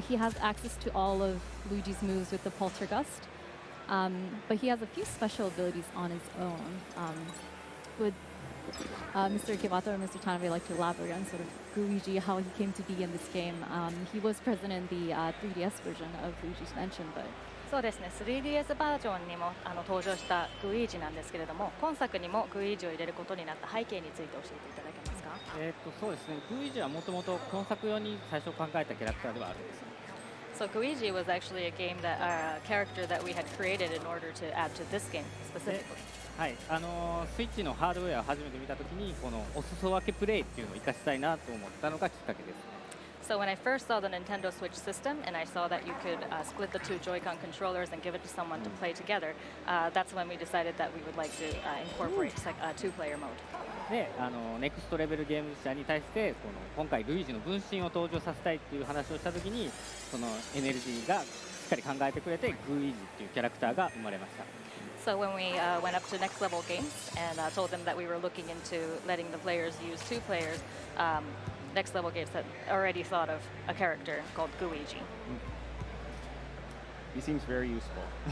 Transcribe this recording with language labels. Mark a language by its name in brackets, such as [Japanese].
[English] He has access to all of Luigi's moves with the Poltergust. But he has a few special abilities on his own. Would Mr. Ikebata or Mr. Tanabe like to elaborate on sort of Guigi, how he came to be in this game? He was present in the 3DS version of Luigi's Mansion, but [Japanese] そうですね、3DS バージョンにも登場したグイージなんですけれども、今作にもグイージを入れることになった背景について教えていただけますか？そうですね、グイージはもともと今作用に最初考えたキャラクターではあるんです。 [English] So Guigi was actually a character that we had created in order to add to this game specifically. [Japanese] はい、スイッチのハードウェアを初めて見たときにこのお裾分けプレイっていうのを活かしたいなと思ったのがきっかけですね。 [English] So when I first saw the Nintendo Switch system and I saw that you could split the two Joy-Con controllers and give it to someone to play together, that's when we decided that we would like to incorporate a two-player mode. [Japanese] で、ネクストレベルゲーム社に対して今回ルイージの分身を登場させたいっていう話をしたときにその NLG がしっかり考えてくれてグイージっていうキャラクターが生まれました。 [English] So when we went up to Next Level Games and told them that we were looking into letting the players use two players, Next Level Games had already thought of a character called Guigi. He seems very useful.